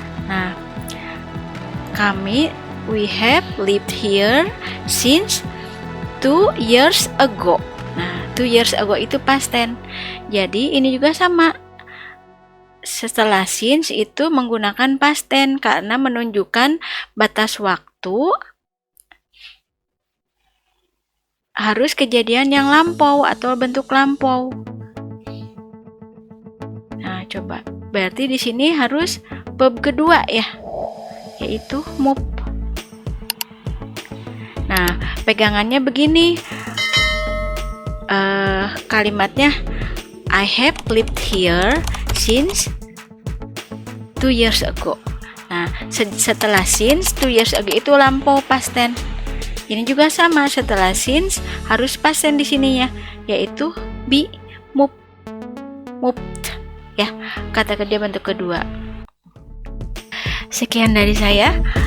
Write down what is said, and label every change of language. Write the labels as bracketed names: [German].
[English] Nah, we have lived here since 2 years ago. [Indonesian] Nah, [English] 2 years ago [Indonesian] itu past tense. Jadi ini juga sama. Setelah since itu menggunakan past tense karena menunjukkan batas waktu harus kejadian yang lampau atau bentuk lampau. Nah, coba. Berarti di sini harus verb kedua ya, yaitu move. Nah, pegangannya begini. [English] Kalimatnya I have lived here since 2 years ago. [Indonesian] Nah, setelah since 2 years ago itu lampau past tense. Ini juga sama, setelah since harus past tense di sini ya, yaitu be moved ya, kata kerja bentuk kedua. Sekian dari saya.